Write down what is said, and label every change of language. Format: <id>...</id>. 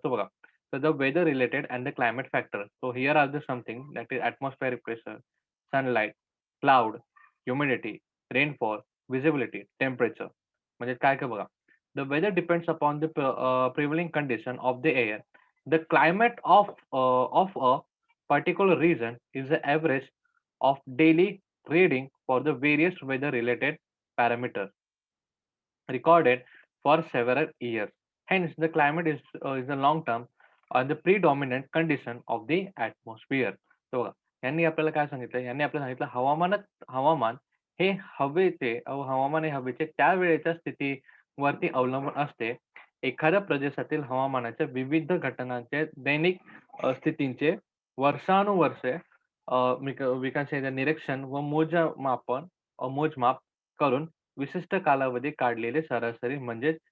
<mr>तो बघा, तर</mr> <en>The weather related and the climate factor. So here are the something that is atmospheric pressure, sunlight, cloud, humidity, rainfall, visibility, temperature.</en> <mr>म्हणजे काय काय बघा,</mr> <en>The weather depends upon the प्रिव्हेलिंग condition of the air. The climate of a particular region is the average of daily reading for the various weather-related parameters recorded for several years. Hence, the climate is the long-term or the predominant condition of the atmosphere.</en> <mr>So, यांनी आपल्याला काय सांगितलं? यांनी आपल्याला सांगितलं हवामान हे हवामान हे हवेचे त्या वेळेच्या स्थितीवरती अवलंबून असते. एखाद्या प्रदेशातील हवामानाच्या विविध घटनांचे दैनिक स्थितींचे वर्षानुवर्षे</mr> <en>we can say</en> <mr>निरीक्षण व मोजमाप करून विशिष्ट कालावधी काढलेले सरासरी म्हणजेच</mr>